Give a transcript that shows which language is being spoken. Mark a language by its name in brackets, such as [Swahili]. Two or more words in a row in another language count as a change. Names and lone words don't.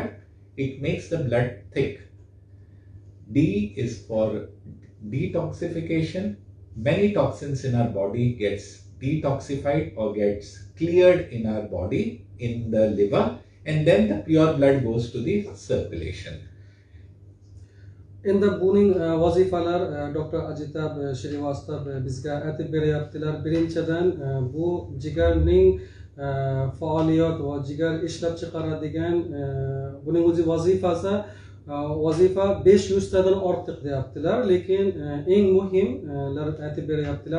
[English] It makes the blood thick. D is for detoxification. Many toxins in our body gets detoxified or gets cleared in our body in the liver, and then the pure blood goes to the circulation. [Uzbek] Endi buning vazifalar Dr. Ajitab Srivastav bizga aytib beryaptilar. Birinchidan bu jigarning faoliyat va jigar ishlab chiqaradigan buning o'zi vazifa 500 tadan ortiq deyaptilar, lekin eng muhimlar aytib beryaptilar.